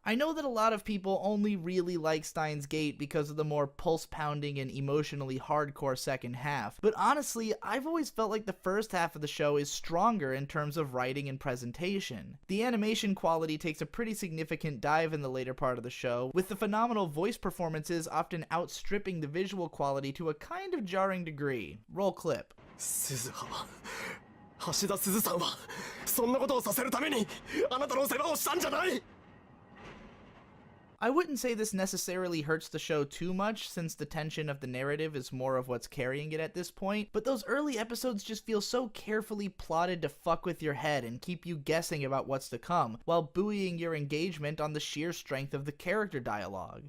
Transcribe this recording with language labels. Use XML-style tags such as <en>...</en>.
<en>I know that a lot of people only really like Steins Gate because of the more pulse-pounding and emotionally hardcore second half, but honestly, I've always felt like the first half of the show is stronger in terms of writing and presentation. The animation quality takes a pretty significant dive in the later part of the show, with the phenomenal voice performances often outstripping the visual quality to a kind of jarring degree. Roll clip.</en> <ja>鈴葉橋田鈴さんはそんなことをさせるためにあなたの世話をしたんじゃない。</ja> <en>I wouldn't say this necessarily hurts the show too much, since the tension of the narrative is more of what's carrying it at this point, but those early episodes just feel so carefully plotted to fuck with your head and keep you guessing about what's to come, while buoying your engagement on the sheer strength of the character dialogue.</en>